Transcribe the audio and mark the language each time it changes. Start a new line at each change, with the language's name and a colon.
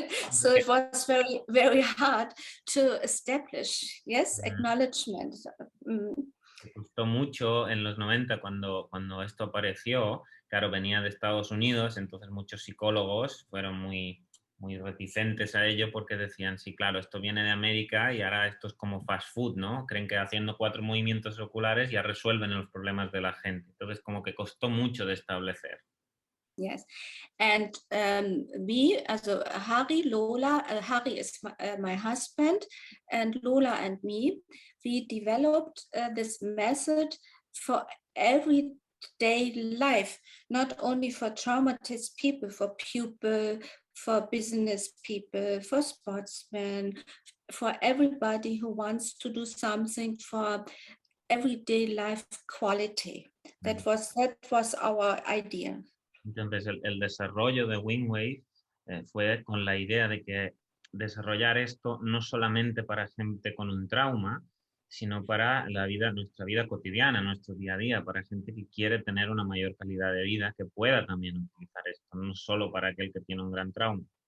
English: So it was very, very hard to establish, yes, acknowledgement.
Spanish: Me gustó mucho en los 90 cuando esto apareció. Claro, venía de Estados Unidos, entonces muchos psicólogos fueron muy reticentes a ello porque decían, sí, claro, esto viene de América y ahora esto es como fast food, ¿no? Creen que haciendo 4 movimientos oculares ya resuelven los problemas de la gente. Entonces como que costó mucho de establecer.
English: Yes, and we, also Harry, Lola, Harry is my husband, and Lola and me, we developed this method for everyday life, not only for traumatized people, for people, for business people, for sportsmen, for everybody who wants to do something for everyday life quality. That was our idea.
Spanish: Entonces, el desarrollo de Wingwave fue con la idea de que desarrollar esto no solamente para gente con un trauma, sino para nuestra vida cotidiana, nuestro día a día, para gente que quiere tener una mayor calidad de vida, que pueda también utilizar esto, no solo para aquel que tiene un gran trauma.